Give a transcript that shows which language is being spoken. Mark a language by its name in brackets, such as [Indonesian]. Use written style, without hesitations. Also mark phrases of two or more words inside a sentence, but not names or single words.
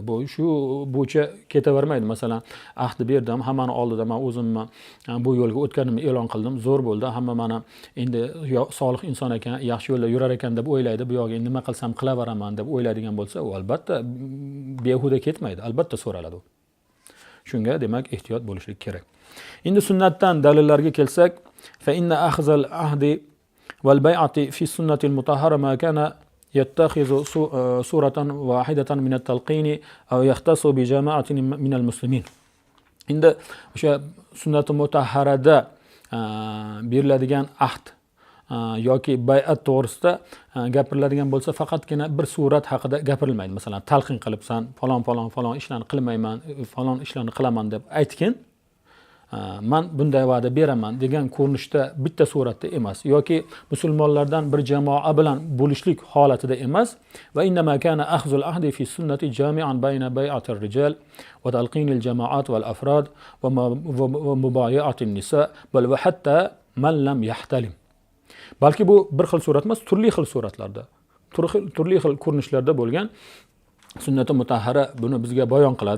[Uzbek] Bu shu bo'yicha ketavermaydi. Masalan, ahd berdim, hammani oldida men o'zimni bu yo'lga o'tganimni e'lon qildim, zo'r bo'ldi. Hamma mana endi solih inson ekan, yaxshi yo'lda yurar ekan deb o'ylaydi. Bu yo'g'a nima qilsam qilaveraman deb o'ylaydigan bo'lsa, u albatta behuda ketmaydi. Albatta so'raladi. Shunga demak ehtiyot bo'lishlik kerak. Endi sunnatdan dalillarga kelsak, [Arabic] فإن أخذ العهد والبيعة في السنة المطهرة ما كان يتخذ سورة واحدة من التلقين أو يختص بجماعة من المسلمين. [Uzbek] Endi o'sha sunnati mutahharada beriladigan ahd yoki bay'at to'g'risida gapiriladigan bo'lsa faqatgina bir surat haqida gapirilmaydi. Masalan, talqin qilibsan, falon ishlarni qilmayman, falon ishlarni qilaman deb aytgin. Man bunday va'da beraman degan ko'rinishda bitta suratda emas yoki musulmonlardan bir jamoa bilan bo'lishlik holatida emas. [Arabic] وإنما كان أخذ العهد في السنة جامعا بين بيعة الرجال وتلقين الجماعة والأفراد ومبايعة النساء بل وحتى من لم يحتلم. [Uzbek] Balki bu bir xil surat emas, turli xil suratlarda, turli xil ko'rinishlarda bo'lgan sunnati mutahhara buni bizga bayon qiladi.